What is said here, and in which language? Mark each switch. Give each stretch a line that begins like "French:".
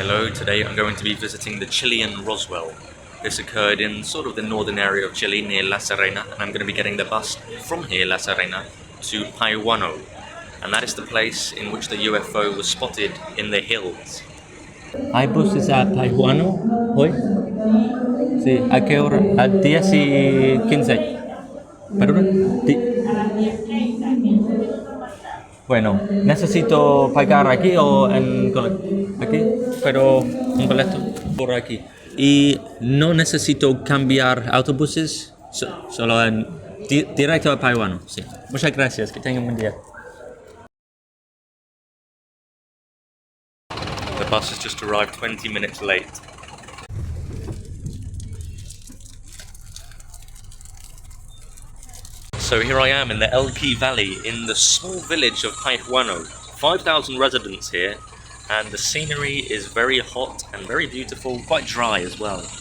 English: Hello, today I'm going to be visiting the Chilean Roswell. This occurred in sort of the northern area of Chile near La Serena, and I'm going to be getting the bus from here, La Serena, to Paihuano. And that is the place in which the UFO was spotted in the hills.
Spanish: ¿Hay buses a Paihuano hoy? Sí, ¿a qué hora? A 10:15. ¿Perdón? Bueno, necesito pagar aquí o aquí, pero un boleto por aquí. Y no necesito cambiar autobuses, solo directo a Paihuano. Sí. Muchas gracias, que tengan un buen día.
English: The bus has just arrived 20 minutes late. So here I am in the Elqui Valley in the small village of Paihuano. 5,000 residents here, and the scenery is very hot and very beautiful, quite dry as well.